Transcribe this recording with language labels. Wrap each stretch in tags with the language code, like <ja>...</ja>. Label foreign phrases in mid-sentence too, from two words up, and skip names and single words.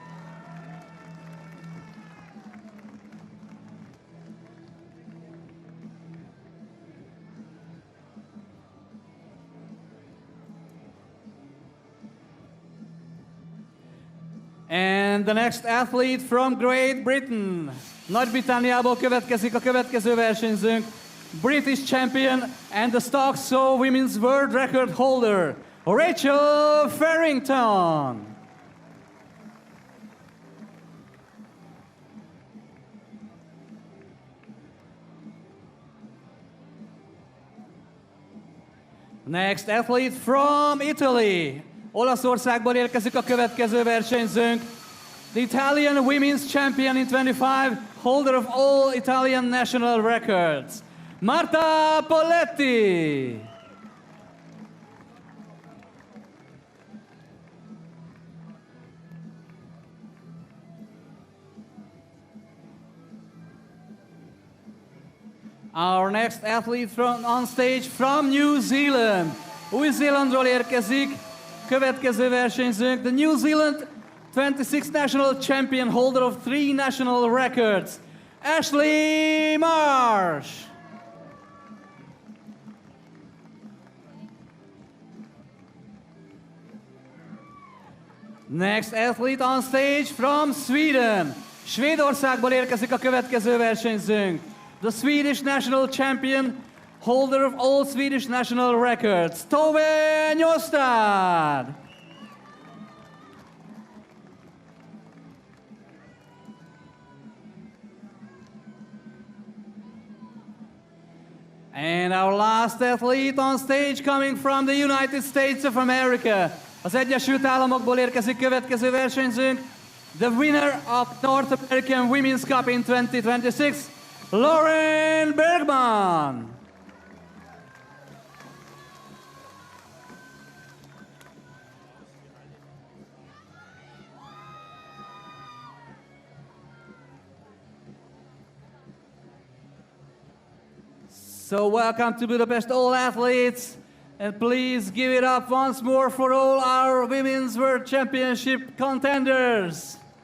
<en>And the next athlete from Great Britain.</en> <hu>Nagy-Britanniából következik a következő versenyzőnk,</hu> <en>British champion and the stock saw women's world record holder, Rachel Farrington. Next athlete from Italy.</en> <hu>Olaszországból érkezik a következő versenyzőnk,</hu> <en>the Italian women's champion in 25, holder of all Italian national records, Marta Poletti. Our next athlete on stage from New Zealand.</en> <hu>Új-Zélandról érkezik, következő versenyzőnk,</hu> <en>the New Zealand 26 national champion, holder of 3 national records, Ashley Marsh. Next athlete on stage from Sweden.</en> <hu>Svédországból érkezik a következő versenyzőnk,</hu> <en>the Swedish national champion, holder of all Swedish national records, Tove Njostad. And our last athlete on stage coming from the United States of America.</en> <hu>Az Egyesült Államokból érkezik következő versenyzőnk,</hu> <en>the winner of North American Women's Cup in 2026, Lauren Bergman. So welcome to Budapest, all athletes, and please give it up once more for all our Women's World Championship contenders.</en>